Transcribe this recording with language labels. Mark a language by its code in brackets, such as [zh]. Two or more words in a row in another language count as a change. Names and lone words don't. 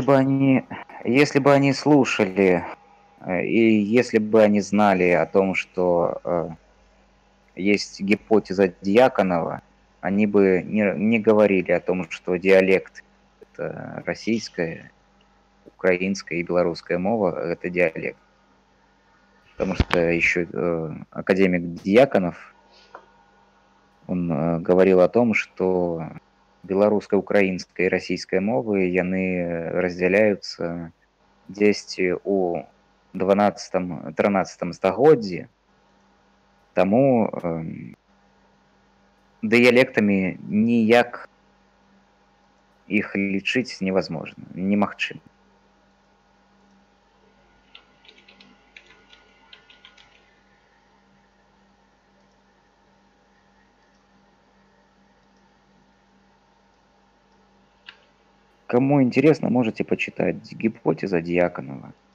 [ru] Если бы они слушали, и если бы они знали о том, что есть гипотеза Дьяконова, они бы не говорили о том, что диалект – это российская, украинская и белорусская мова – это диалект. Потому что еще академик Дьяконов, он говорил о том, что беларуская, украинская и российская мовы, яны разделяются [be] дзесьці у 12-13 стагоддзі, таму дыялектамі ніяк іх лічыць [ru] невозможно, немагчыма. Кому интересно, можете почитать гипотеза Дьяконова.